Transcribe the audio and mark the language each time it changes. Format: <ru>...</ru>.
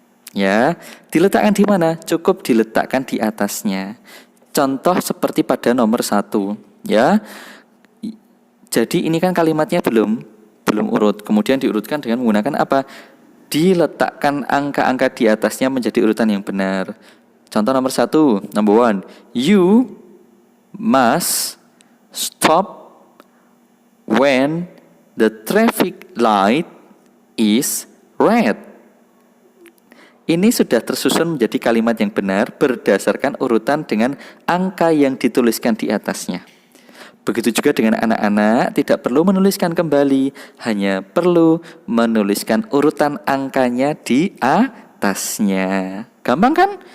<id>Ya, diletakkan di mana? Cukup diletakkan di atasnya. Contoh seperti pada nomor 1, ya. Jadi ini kan kalimatnya belum urut, kemudian diurutkan dengan menggunakan apa? Diletakkan angka-angka di atasnya menjadi urutan yang benar. Contoh nomor 1,</id> <en>number 1, you must stop when the traffic light is red.</en> <id>Ini sudah tersusun menjadi kalimat yang benar berdasarkan urutan dengan angka yang dituliskan di atasnya. Begitu juga dengan anak-anak, tidak perlu menuliskan kembali, hanya perlu menuliskan urutan angkanya di atasnya. Gampang kan?</id>